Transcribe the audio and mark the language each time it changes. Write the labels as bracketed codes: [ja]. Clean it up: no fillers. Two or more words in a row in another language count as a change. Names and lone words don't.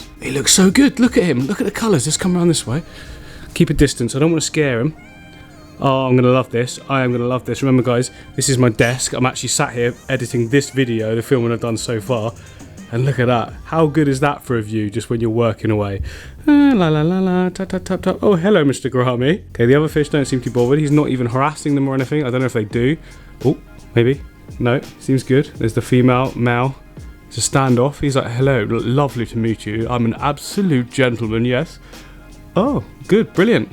[en] He looks so good, look at him, look at the colours. Let's come around this way. Keep a distance, I don't want to scare him. Oh, I'm going to love this. I am going to love this. Remember, guys, this is my desk. I'm actually sat here editing this video, the filming I've done so far. And look at that. How good is that for a view just when you're working away? La la la la, tap tap tap tap. Oh, hello, Mr. Gourami. Okay, the other fish don't seem to be bothered. He's not even harassing them or anything. I don't know if they do. Oh, maybe. No, seems good. There's the female, male. It's a standoff. He's like, hello, lovely to meet you. I'm an absolute gentleman, yes. Oh, good, brilliant.